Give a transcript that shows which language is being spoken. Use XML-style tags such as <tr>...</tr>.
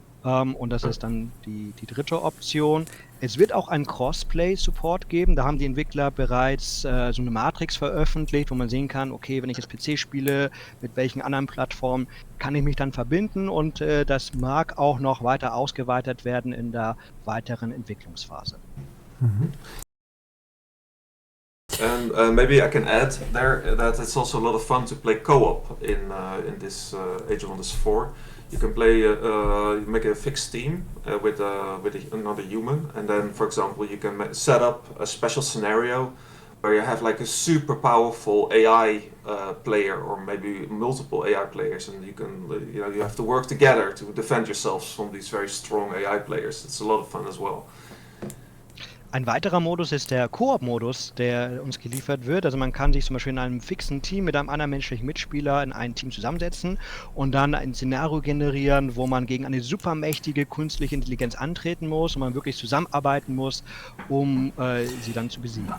<de>Und das ist dann die dritte Option. Es wird auch einen Crossplay-Support geben. Da haben die Entwickler bereits so eine Matrix veröffentlicht, wo man sehen kann, okay, wenn ich jetzt PC spiele, mit welchen anderen Plattformen kann ich mich dann verbinden, und das mag auch noch weiter ausgeweitet werden in der weiteren Entwicklungsphase. Mhm.</de> <en>And maybe I can add there that it's also a lot of fun to play co-op in this Age of Wonders 4. You can play, you make a fixed team with another human, and then, for example, you can set up a special scenario where you have like a super powerful AI player, or maybe multiple AI players, and you have to work together to defend yourselves from these very strong AI players. It's a lot of fun as well.</en> <de>Ein weiterer Modus ist der Koop-Modus, der uns geliefert wird. Also man kann sich zum Beispiel in einem fixen Team mit einem anderen menschlichen Mitspieler in ein Team zusammensetzen und dann ein Szenario generieren, wo man gegen eine supermächtige künstliche Intelligenz antreten muss und man wirklich zusammenarbeiten muss, um sie dann zu besiegen.</de>